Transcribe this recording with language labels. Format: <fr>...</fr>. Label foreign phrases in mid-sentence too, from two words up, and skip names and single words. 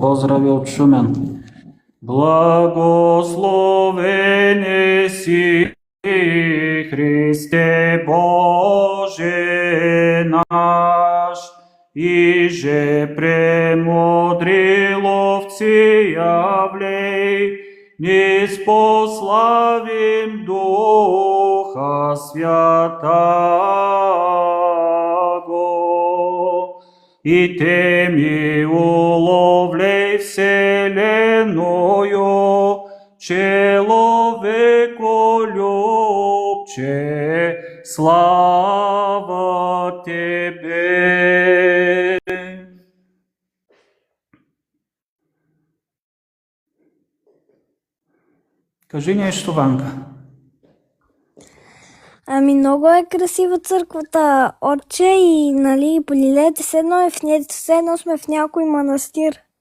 <bg>Поздрави от Шумен. Благословен си,</bg> <cu>Христе Боже наш, иже премудри ловци явлей, ни спославим Духа Святаго. И теми уловлей вселенную, человеколюбче слава Тебе.</cu> <bg>Кажи нещо, Ванка. Ами много е красива църквата, отче, и нали, полилете се едно и все едно сме в някой манастир.</bg>